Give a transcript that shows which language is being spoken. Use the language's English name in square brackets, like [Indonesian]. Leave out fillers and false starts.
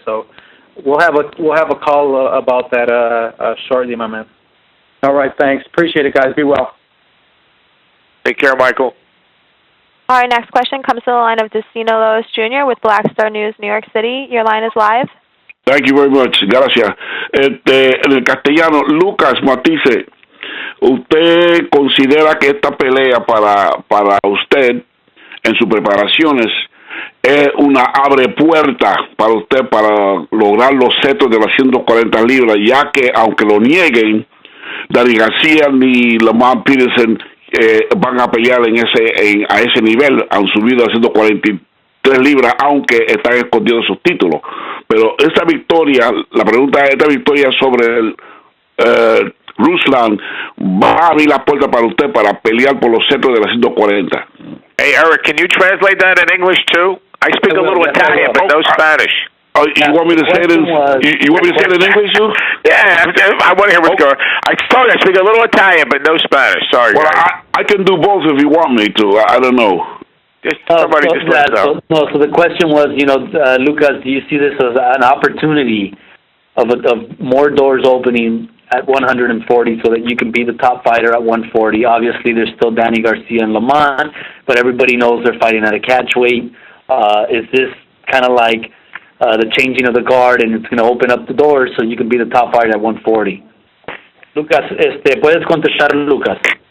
[English] So we'll have a call about that shortly, my man. All right, thanks. Appreciate it, guys. Be well. Take care, Michael. Our next question comes to the line of Destino Lois Jr. with Black Star News, New York City. Your line is live. Thank you very much. Gracias. [Spanish] En el castellano, Lucas Matthysse, ¿usted considera que esta pelea para usted en sus preparaciones es una abre puerta para usted para lograr los setos de las 140 libras, ya que aunque lo nieguen, Danny García ni Lamar Peterson van a pelear a ese nivel, han subido a 143 libras, aunque están escondidos sus títulos? Pero esta victoria, la pregunta es, esta victoria sobre Ruslan, ¿va a abrir la puerta para usted para pelear por los centros de las 140? [English] Hey, Eric, can you translate that in English too? I speak a little Italian, but no Spanish. Oh, you want me to say it in? You want me to say it in English, too? Yeah, I want to hear what's going on. I told you I speak a little Italian, but no Spanish. Sorry. Well, I can do both if you want me to. I don't know. Just somebody just let us know. So the question was, Lucas, do you see this as an opportunity of more doors opening at 140 so that you can be the top fighter at 140? Obviously, there's still Danny Garcia and Lamont, but everybody knows they're fighting at a catch weight. Is this kind of like the changing of the guard, and it's going to open up the doors so you can be the top fighter at 140? [Spanish] Lucas, puedes contestar, Lucas.